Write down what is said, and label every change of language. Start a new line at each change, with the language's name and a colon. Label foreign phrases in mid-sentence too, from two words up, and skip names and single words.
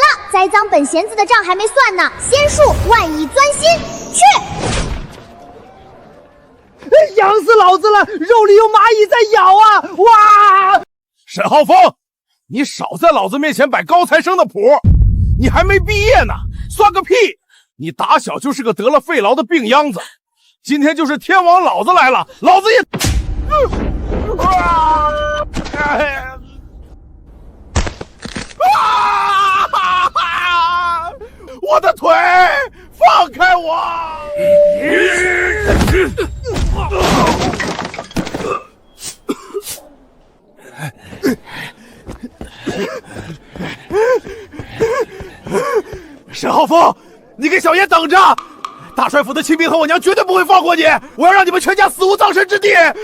Chinese: 栽贓本賢子的賬還沒算呢，仙術萬以鑽心，去！癢死老子了，肉裡有螞蟻在咬啊！哇！沈浩峰，你少在老子面前擺高材生的譜，你還沒畢業呢，算個屁！你打小就是個得了肺痨的病秧子，今天就是天王老子來了，老子也……我的腿，放開我！沈浩峰，你給小爺等着！大帥府的親兵和我娘絕對不會放過你！我要讓你們全家死無葬身之地！